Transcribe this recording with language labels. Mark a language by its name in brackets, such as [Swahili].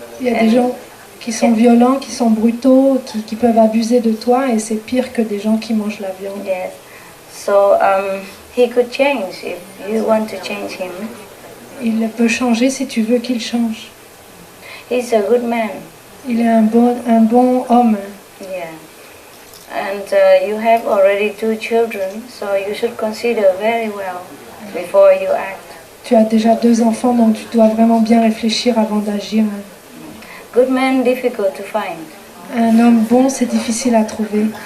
[French] Il y a des gens qui sont violents, qui sont brutaux, qui peuvent abuser de toi, et c'est pire que des gens qui mangent la viande. [English] Yes. So he could change if you want to change him. [French] Il peut changer si tu veux qu'il change. [English] He's a good man. [French] Il est un bon homme. [English] Yeah. And you have already 2 children, so you should consider very well before you act. [French] Tu as déjà 2 enfants, donc tu dois vraiment bien réfléchir avant d'agir. [English] Good man, difficult to find. [French] Un homme bon, c'est difficile à trouver.